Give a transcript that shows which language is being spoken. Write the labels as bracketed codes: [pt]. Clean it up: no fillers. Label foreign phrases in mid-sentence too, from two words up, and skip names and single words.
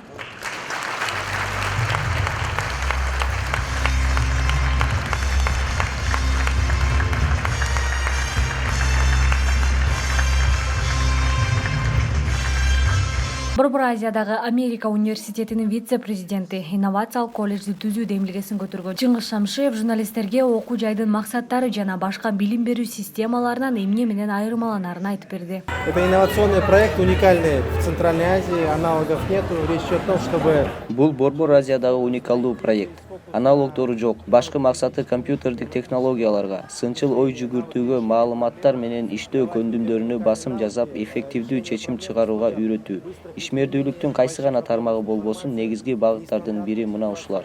[ky] Борбор Азиядагы Америка университетинин вице-президенти, инновациялык колледжди түзүү демилгесин көтөргөн Чыңгыз Шамшиев журналисттерге окуу жайдын максаттары жана башка билим берүү системаларынан эмне менен айырмаланарын айтып берди. [ru] Это инновационный проект, уникальный в Центральной Азии, аналогов нету. Речь идет о том, чтобы... [ky] Бул Борбор Азиядагы уникалдуу проект. Аналогдору жок. Башкы максаты компьютердик технологияларга, сынчыл ой жүгүртүүгө, маалыматтар менен иштөө көндүмдөрүнө басым жасап, эффективдүү чечим чыгарууга үйрөтүү. Ишмердүүлүктүн кайсы гана тармагы болбосун, негизги багыттардын бири мына ушулар.